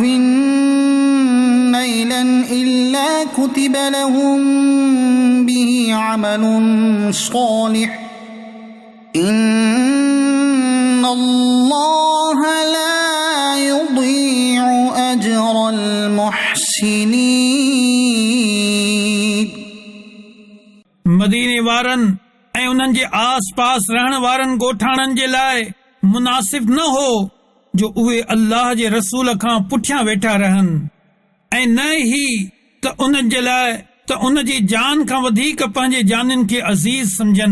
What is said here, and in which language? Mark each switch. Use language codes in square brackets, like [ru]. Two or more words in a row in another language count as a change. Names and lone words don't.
[ar] نيلا إلا كتب لهم به عمل صالح إن الله لا يضيع أجر المحسنين. [sd] मदीने वारनि ऐं उन्हनि जे आस पास रहण वारनि ॻोठाणनि जे लाइ मुनासिब न हो जो उहे अल्लाह जे रसूल खां पुठियां वेठा रहनि ऐं न ही त उन जे लाइ त उन जी जान खां वधीक पंहिंजे जानियुनि खे अज़ीज़ सम्झनि।